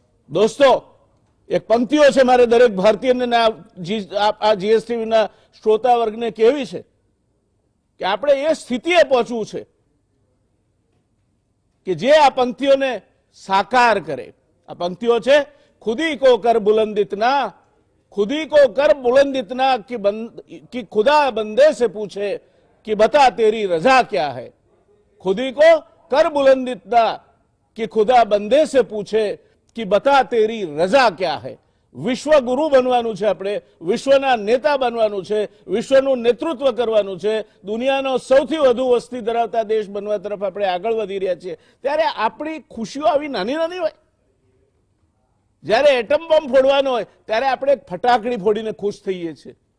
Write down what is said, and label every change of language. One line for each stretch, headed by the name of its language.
Gujarati: દોસ્તો, એક પંક્તિઓ છે મારે દરેક ભારતીયને આ જીએસટીવીના શ્રોતા વર્ગને કહેવી છે કે આપણે એ સ્થિતિએ પહોંચવું છે કે જે આ પંક્તિઓને સાકાર કરે। આ પંક્તિઓ છે,
Hindi: ખુદી કો કર બુલંદ ઇतना, खुदी को कर बुलंद इतना कि खुदा बंदे से पूछे कि बता तेरी रजा क्या है। खुदी को कर बुलंद इतना कि खुदा बंदे से पूछे कि बता तेरी रजा क्या है।
Gujarati: વિશ્વ ગુરુ બનવાનું છે, આપણે વિશ્વના નેતા બનવાનું છે, વિશ્વનું નેતૃત્વ કરવાનું છે, દુનિયાનો સૌથી વધુ વસ્તી ધરાવતા દેશ બનવા તરફ આપણે આગળ વધી રહ્યા છીએ। ત્યારે આપણી ખુશીઓ આવી નાની નાની હોય? જ્યારે એટમ બોમ્બ ફોડવાનો હોય ત્યારે આપણે ફટાકડી ફોડીને ખુશ થઈએ છીએ।